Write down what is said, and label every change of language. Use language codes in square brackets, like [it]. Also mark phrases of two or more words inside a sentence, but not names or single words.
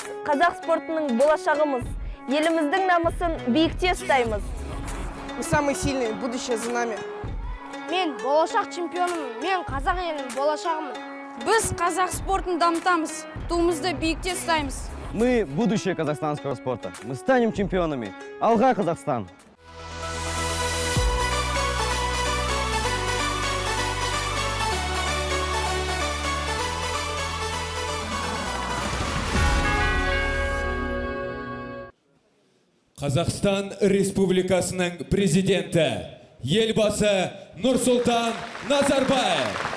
[kk] қазақ спортының болашағымыз. Еліміздің намысын биікте ұстаймыз. [ru] Мы самые сильные, будущее за нами. [kk] Мен болашақ чемпионымын, мен қазақ елінің болашағымын. Біз қазақ спортын дамытамыз, туымызды биікте ұстаймыз. [ru] Мы будущее казахстанского спорта. Мы станем чемпионами. [kk] Алға, Казахстан! Қазақстан Республикасының президенті, елбасы Нұрсұлтан Назарбаев.